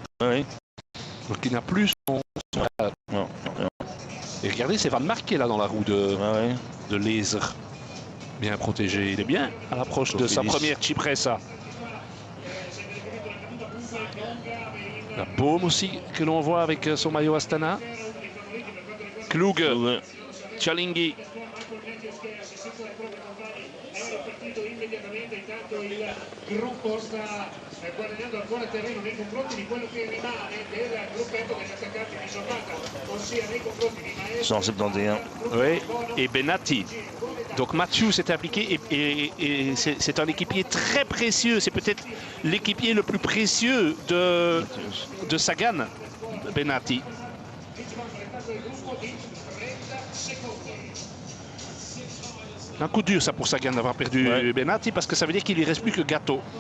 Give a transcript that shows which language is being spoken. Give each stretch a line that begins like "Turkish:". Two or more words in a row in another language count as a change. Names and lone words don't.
French: Donc il n'a plus son... Non. Et regardez, c'est Van Mark qui est là dans la roue de Laser. Bien protégé, il est bien à l'approche de sa première Cipressa. La Baume aussi que l'on voit avec son maillot Astana. Klug, Cialinghi.
Italian: Il gruppo sta guadagnando ancora terreno nei confronti di quello che rimane del gruppetto degli attaccanti di giornata, ossia nei confronti di Maestro. 171.
French: Oui, et Benatti. Donc Mathieu s'est impliqué et c'est un équipier très précieux. C'est peut-être l'équipier le plus précieux de Sagan, Benatti. Un coup dur ça pour Sagan d'avoir perdu Benatti parce que ça veut dire qu'il ne lui reste plus que Gatto.